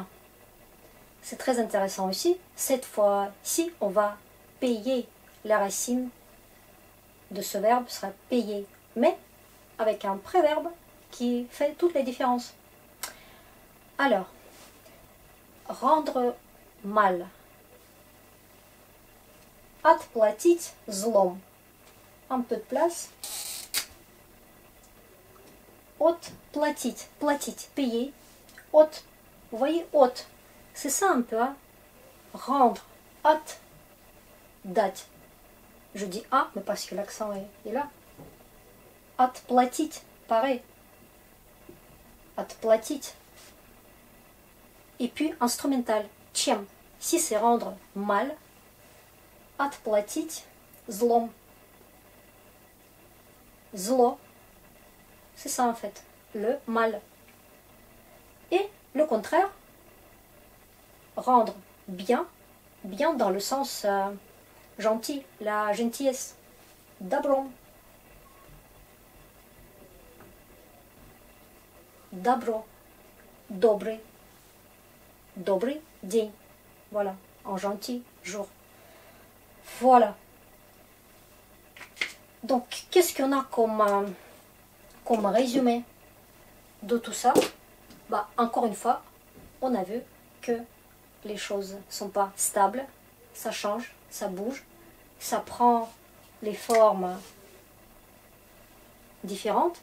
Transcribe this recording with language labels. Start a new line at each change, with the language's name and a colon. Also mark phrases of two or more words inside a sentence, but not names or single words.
French: C'est très intéressant aussi. Cette fois-ci, on va payer la racine de ce verbe, sera payer, mais avec un préverbe qui fait toutes les différences. Alors, rendre mal.
Russian: Отплатить злом.
French: Un peu de place.
Russian: Отплатить, платить,
French: payer. От, vous voyez, от. C'est ça un peu, hein? Rendre. Отдать. Je dis а, mais parce que l'accent est là.
Russian: Отплатить, pareil. Отплатить.
French: Et puis instrumental. Чем. Si c'est rendre mal.
Russian: Отплатить злом. Зло.
French: C'est ça en fait. Le mal. Et le contraire, rendre bien, bien dans le sens gentil, la gentillesse.
Russian: Dobro. Dobro. Добрый. Добрый день.
French: Voilà, en gentil jour. Voilà. Donc, qu'est-ce qu'on a comme résumé de tout ça? Bah, encore une fois, on a vu que les choses ne sont pas stables, ça change, ça bouge, ça prend les formes différentes.